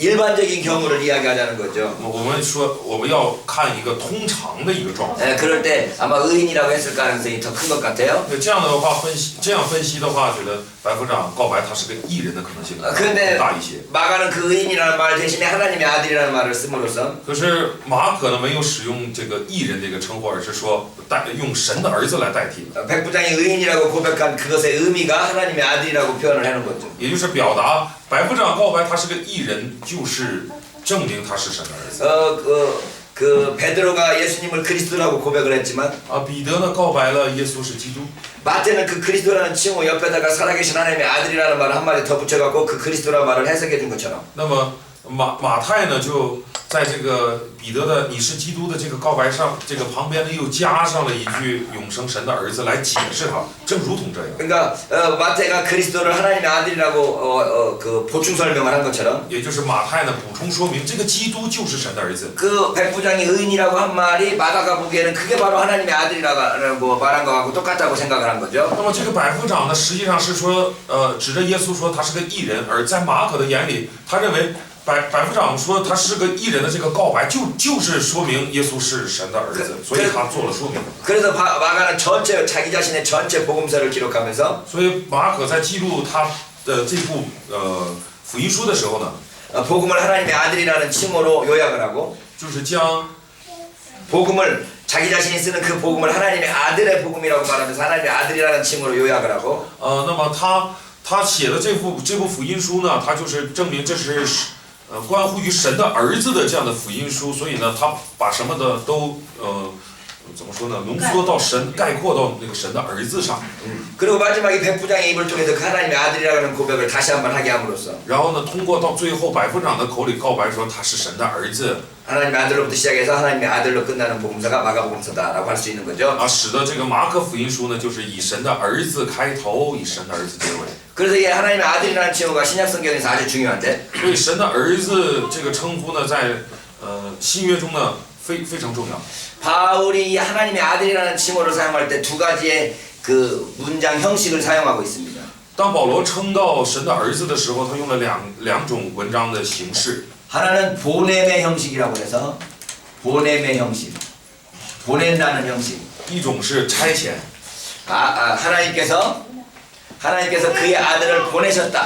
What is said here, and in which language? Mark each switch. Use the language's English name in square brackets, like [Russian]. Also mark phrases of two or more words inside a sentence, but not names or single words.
[Korean] 일반적인 경우를 이야기하자는 거죠. [Chinese] 我们说我们要看一个通常的一个状态。 [Korean] 그럴 때 아마 의인이라고 했을 가능성이 더 큰 것 같아요. [Chinese] 这样的话这样分析的话，觉得白夫长告白他是个艺人的可能性更 [Korean] 근데 [Chinese] 大一些。 [Korean] 마가는 그 의인이라는 말 대신에 하나님의 아들이라는 말을 씀으로써 [Chinese] 可是马可呢没有使用这个艺人这个称呼，而是说用神的儿子来代替。 [Korean] 백부장이 의인이라고 고백한 그것의 의미가 하나님의 아들이라고 표현을 하는 거죠. [Chinese] 也就是表达白夫长告白他是个艺人，就是证明他是神的儿子。 [Korean] 그 베드로가 예수님을 그리스도라고 고백을 했지만 [Chinese] 彼得呢告白了耶稣是基督。 [Korean] 마태는 그 그리스도라는 칭호 옆에다가 살아계신 하나님의 아들이라는 말을 한마디 더 붙여갖고 그 그리스도라는 말을 해석해 준 것처럼 [Chinese] 那么马太呢就在这个彼得的你是基督的这个告白上，这个旁边呢又加上了一句永生神的儿子来解释他，正如同这样。 [Korean] 그러니까 마태가 그리스도를 하나님의 아들이라고 그 보충 설명을 한 것처럼 [Chinese] 也就是马太呢补充说明这个基督就是神的儿子。 [Korean] 그 백부장이 의인이라고 한 말이 마가가 보기에는 그게 바로 하나님의 아들이라고 말한 거하고 똑같다고 생각을 한 거죠. [Chinese] 那么这个百夫长呢，实际上是说，指着耶稣说他是个义人，而在马可的眼里，他认为百夫长说他是个义人的这个告白，就是说明耶稣是神的儿子，所以他做了说明。 [Korean] 그래서 마가는 전체 자기 자신의 전체 복음서를 기록하면서 [Chinese] 所以马可在记录他的这部福音书的时候呢， [Korean] 복음을 하나님의 아들이라는 칭호로 요약을 하고 [Chinese] 就是将 [Korean] 복음을 자기 자신이 쓰는 그 복음을 하나님의 아들의 복음이라고 말하면서 하나님의 아들이라는 칭호로 요약을 하고 [Chinese] 那么他写的这部福音书呢，他就是证明这是关乎于神的儿子的这样的福音书，所以呢，他把什么的都怎么说呢？浓缩到神，概括到那个神的儿子上。 [Korean] 그리고 마지막에 백부장의 입을 통해서 그 하나님의 아들이라는 고백을 다시 한번 하게 함으로써 [Chinese] 然后呢，通过到最后百夫长的口里告白说他是神的儿子， [Korean] 하나님의 아들로부터 시작해서 하나님의 아들로 끝나는 복음서가 마가복음서다라고 할 수 있는 거죠. [Chinese] 使得这个马可福音书呢，就是以神的儿子开头，以神的儿子结尾。 [Korean] 그래서 이 하나님의 아들이라는 칭호가 신약 성경에서 아주 중요한데 [Chinese] 所以神的儿子这个称呼呢，在新约中呢非常重要。 [Korean] 바울이 이 하나님의 아들이라는 칭호를 사용할 때 두 가지의 그 문장 형식을 사용하고 있습니다. [Chinese] 当保罗称到神的儿子的时候，他用了两种文章的形式。 [Korean] 하나는 보냄의 형식이라고 해서 보냄의 형식, 보낸다는 형식. [Chinese] 一种是差遣， [Korean] 하나님께서 그의 아들을 보내셨다.